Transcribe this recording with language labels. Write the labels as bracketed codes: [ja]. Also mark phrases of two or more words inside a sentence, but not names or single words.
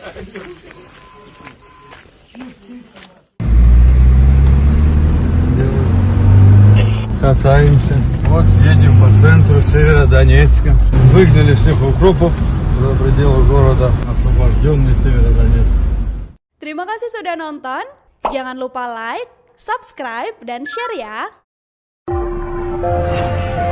[ru] Катаемся. Вот едем по центру Северодонецка. Выгнали всех укропов за пределы города. Освобожденный Северодонецк. [id] Terima kasih sudah nonton. Jangan lupa like, subscribe, dan share ya.